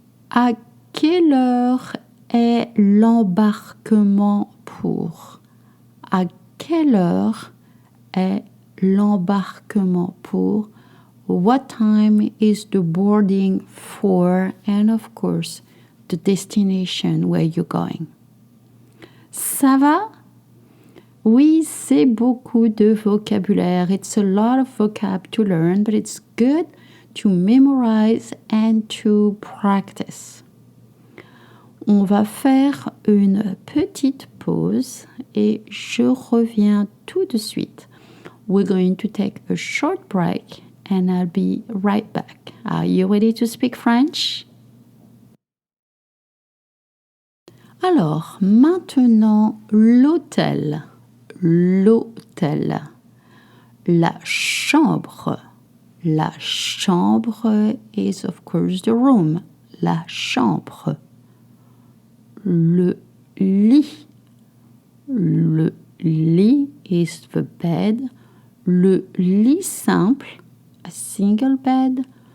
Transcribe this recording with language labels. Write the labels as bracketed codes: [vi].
[fr] À quelle heure est l'embarquement pour? À quelle heure est l'embarquement pour? [en] What time is the boarding for? And of course, the destination where you're going. [fr] Ça va? Oui, c'est beaucoup de vocabulaire. [en] It's a lot of vocab to learn, but it's good to memorize and to practice. [fr] On va faire une petite pause et je reviens tout de suite. [en] We're going to take a short break and I'll be right back. Are you ready to speak French? [fr] Alors, maintenant, l'hôtel. L'hôtel. La chambre. [en] La chambre is of course the room. [fr] La chambre. Le lit. [en] Le lit is the bed. [fr] Le lit simple, [en] a single bed.